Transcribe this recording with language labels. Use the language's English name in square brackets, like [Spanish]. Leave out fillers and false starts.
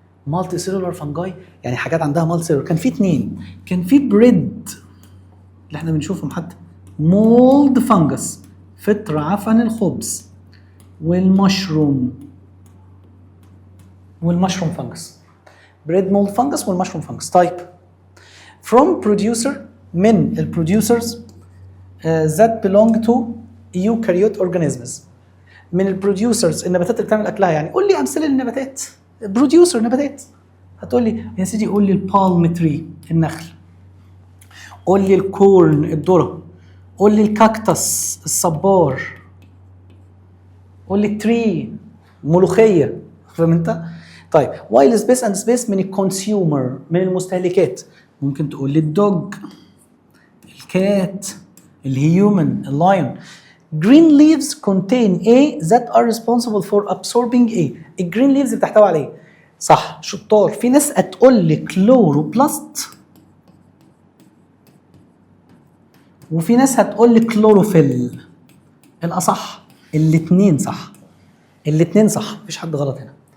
[Arabic] multicellular fungi يعني حاجات عندها multicellular. كان في اتنين، كان في بريد اللي احنا بنشوفهم حتى، مولد فانجس، فطر عفن الخبز، والمشروم فانجس. بريد مولد فانجس والمشروم فانجس. طيب [English] from producer، [Arabic] من البروديوسرز [English] that belong to eukaryote organisms. [Arabic] من البروديوسرز النباتات اللي بتعمل اكلها يعني. قول لي امثله للنباتات، بروديوسر نباتات. هتقول لي يا سيدي قول لي البالم تري النخل، قول لي الكورن الذره، قول لي الكاكتس الصبار، قول لي التري ملوخيه. فاهم انت؟ طيب وايل سبيس اند سبيس من الكونسيومر، من المستهلكات. ممكن تقول لي الدوج، الكات، الهيومن، اللايون. [English] Green leaves contain A that are responsible for absorbing A. [Arabic] الجرين ليفز بتحتوي على ايه؟ صح، شطار. في ناس هتقول لي كلوروبلاست، وفي ناس هتقول لي كلوروفيل. الأصح الاثنين صح، الاثنين صح، مفيش حد غلط هنا.